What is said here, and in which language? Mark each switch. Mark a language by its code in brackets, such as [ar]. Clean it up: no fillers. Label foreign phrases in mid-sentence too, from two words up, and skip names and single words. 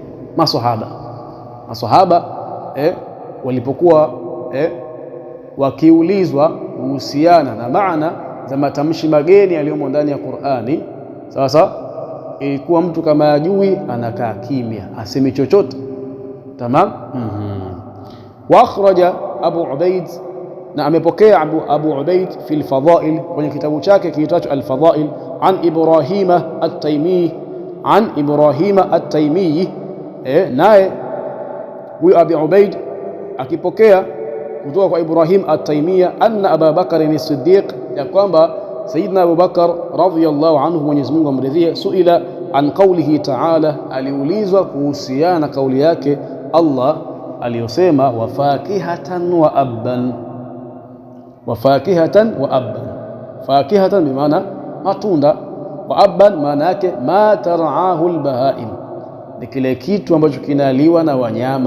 [sw] Maswahaba walipokuwa wakiulizwa kuhusiana na maana za matamshi mageni yaliyomo ndani ya Qur'ani, sasa ilikuwa mtu kama ajui anakaa kimya, asemi chochote. [ar] تمام. وأخرج [sw] Abu Ubaid, na amepokea Abu Ubaid [ar] في الفضائل, [sw] kwenye kitabu chake kiitwacho al-Fadail, [ar] عن إبراهيم [sw] at-Taymi, naye huyu Abu Ubaid akipokea kutoka kwa Ibrahim at-Taymiya, [ar] أن أبو بكر الصديق, [sw] ya kwamba Sayyidina Abu Bakar [ar] رضي الله عنه, [sw] Mwenyezi Mungu amridhie, [ar] سئل عن قوله تعالى, [sw] aliulizwa kuhusiana na kauli yake Allah aliyosema [ar] وفاكهة وأبا. وفاكهة وأبا, [sw] fakihatan bimaana matunda, [ar] وأبا [sw] maana yake [ar] ما ترعاه البهائم, [sw] ni kile kitu ambacho kinaliwa na wanyama.